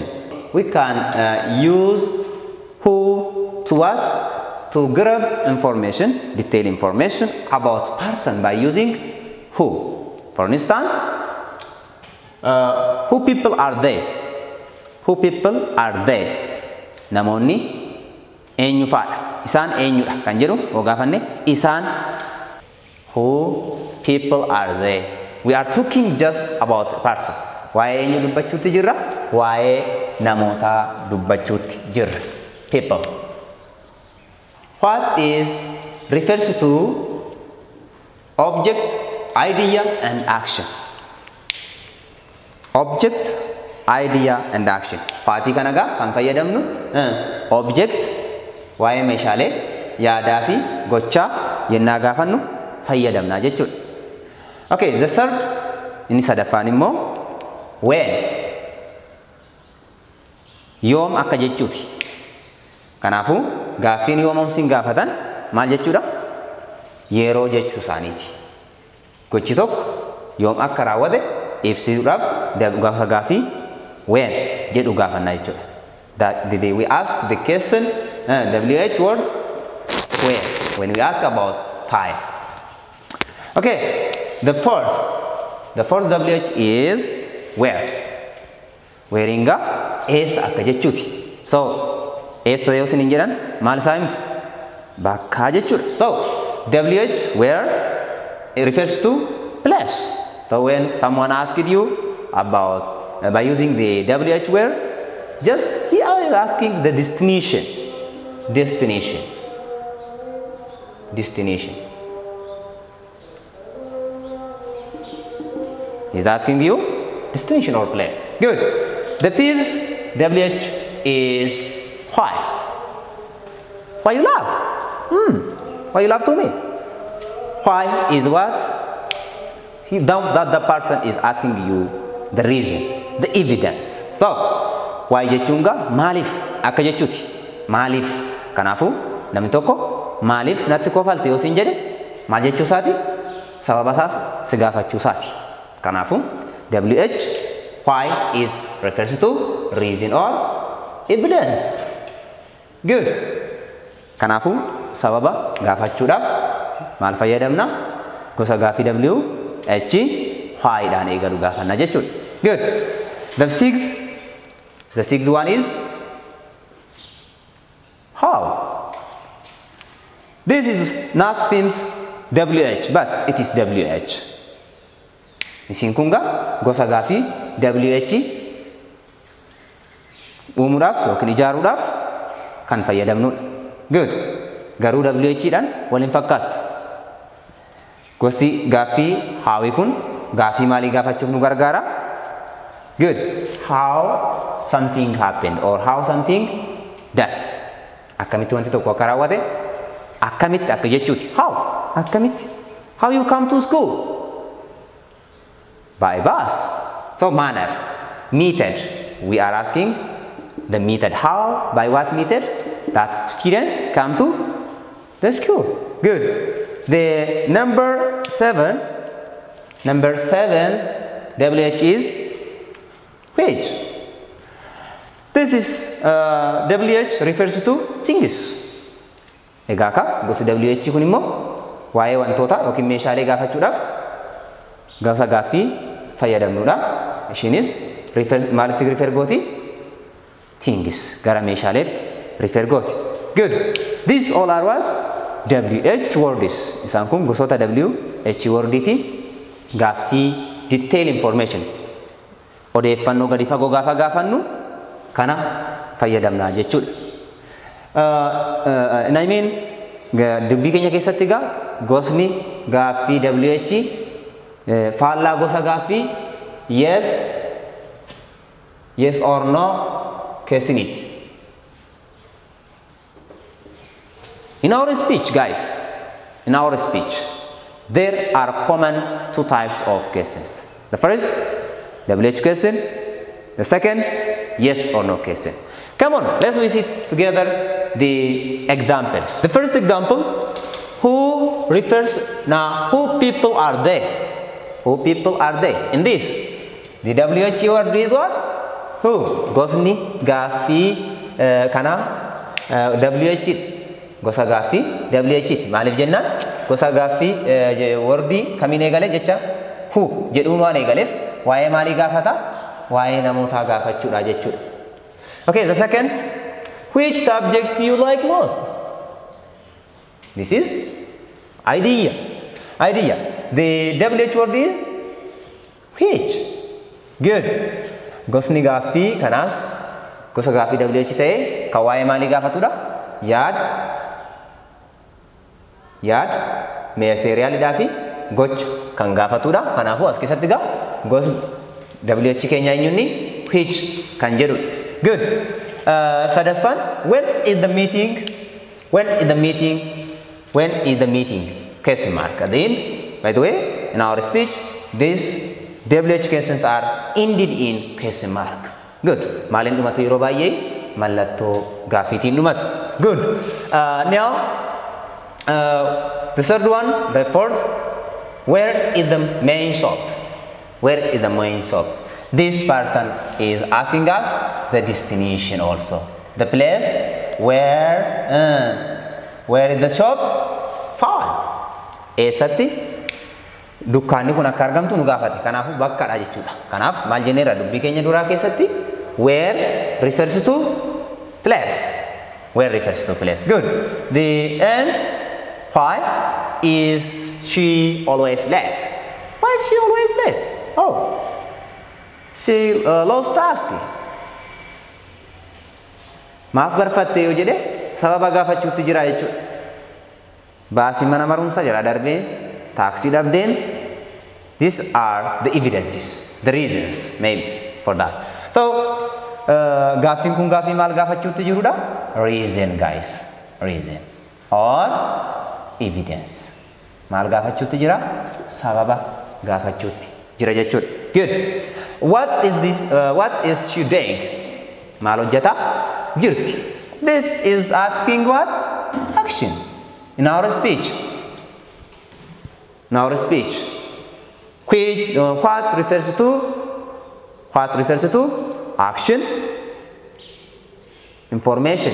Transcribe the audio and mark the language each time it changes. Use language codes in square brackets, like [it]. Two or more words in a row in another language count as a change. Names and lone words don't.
[en] We can use who to what? To grab information, detailed information about person by using who. For instance, who people are they? Who people are they? [om] Namonni eenyu faadha? Isaan eenyudha kan jedhu ogaafanne isaan. [en] Who people are they? We are talking just about a person. [om] Waa'ee eenyu dubbachuutti jirra? Waa'ee namoota dubbachuutti jirra. [en] People. What is refers to object, idea, and action. Object, idea, and action. [om] Faati kanaga kan fayyadamnu object waa'ee meeshaalee yaadaa fi gochaa yennaa gaafannu fayyadamna jechuudha. [en] Okay, the third [om] inni sadaffaan immoo [en] when. [om] Yoom akka jechuuti. Kanaafuu gaaffiin yoomomsin gaafatan maal jechuudha? Yeroo jechuu isaaniiti. Gochi tokko yoom akka raawwate ibsuudhaaf gaaffii when jedhu gaafanna jechuudha. [en] That the day we ask the question WH word when we ask about time. Okay, the first WH is where. [om] Wherein-ga eessa akka jechuuti. So eessa yoo isin jedhan maal isaa himti? Bakka jechuudha. [en] So WH where it refers to place. So when someone asked you about by using the WH where, just he is asking the destination. He's asking you destination or place. Good. The fifth WH is why. Why you laugh? Why you laugh to me? Why is what? That the person is asking you the reason, the evidence. So, why [om] jechunga malif akka jechuuti. Malif. Kanaafuu namni tokko malif natti kofalte yoo sin jedhe maal jechuu isaati? Sababa isaas si gaafachuu isaati. [en] Kanaafuu WH why is refers to reason or evidence. Good. [om] Kanaafuu sababa gaafachuudhaaf maal fayyadamna? Gosa gaaffii WH why dhaan eegalu gaafanna jechuudha. [en] Good. The sixth The sixth one is how. This is not themes WH, but it is WH. [om] Isin kunga gosa gaafii WH uumuudhaaf yookiin ijaaruudhaaf kan fayyadamnudha. [en] Good. [om] Garuu WH dhaan waliin fakkaatu. Gosti gaafii haawii kun gaafii maalii gaafachuuf nu gargaara? [en] Good. How something happened or how something done. [om] Akkamitti wanti tokko akka raawwate akkamitti akka jechuuti. [en] How? Akkamitti? How you come to school? By bus. So manner. Method. We are asking the method. How? By what method? That student come to the school. Good. The number seven, WH is which. This is WH refers to things. [om] Egaa ka gosa WH kun immoo waa'ee wantoota yookiin meeshaalee gaafachuudhaaf gosa gaafii fayyadamnudha. Ishiinis maalitti refer gooti? [en] Things. [om] Gara meeshaaleetti refer gooti. [en] Good. These all are what? WH words. [om] Isaan kun gosoota WH wordiiti. Gaafii [en] detail information. [om] Odeeffannoo gadi fagoo gaafa gaafannu kana fayyadamna jechuudha. [en] I mean [om] dubbii keenya keessatti gosni gaafii WH faallaa gosa gaafii [en] yes or no [om] keessaniiti. [en] In our speech, guys, there are common two types of questions. The first, WH question. The second, yes or no question. Come on, let's visit together the examples. The first example, who refers now, who people are they? Who people are they? In this, the WH word is what? Who? [om] Gosni gaafii kana WH gosa gaafii WH maaliif jennaan gosa gaafii wordii kamiin eegale jecha who jedhuun waan eegaleef waa'ee maalii gaafata waa'ee namootaa gaafachuudha jechuudha. [en] Okay, the second, which subject do you like most? This is idea. The WH word is which. Good. [om] Gosni gaafii kanaas gosa gaafii WH ta'ee kan waa'ee maalii gaafatudha? yaad meeteriyaaliidhaa fi gocha kan gaafatudha. Kanaafuu as keessatti gosa WH keenya eenyuunni which kan jedhudha. [en] Good. Sadaffaan, when is the meeting? Question mark at the end. By the way, in our speech, these WH questions are ended in question mark. Good. [om] Maaliin dhumatu yeroo baay'ee mallattoo gaafiitiin dhumatu. [en] Good. Now, the third one, the fourth, where is the main shop? This person is asking us the destination also. The place where is the shop? Fine. [om] Eessatti dukkaanni kun akka argamtu nu gaafate. Kanaafuu bakkaadha jechuudha. Kanaaf maal jenneerra dubbii keenya duraa keessatti [en] where refers to place. Good. The end, why is she always late? Why is she always late? Oh, she lost task. [om] Maaf barfatte yoo jedhe sababa gaafachuutti jira jechuudha. Baasii mana barumsaa jala darbee taaksii dhabdeen. [en] These are the evidences, the reasons maybe for that. [om] So gaaffiin kun gaaffii maal gaafachuutti jirudha? [en] Reason, guys. Reason or evidence. [om] Maal gaafachuutti jira? Sababa gaafachuutti jira jechuudha. [en] Good. What is she doing? [om] Maal hojjeta? Jirti. [en] This is asking what? Action. In our speech. Which what refers to action, information.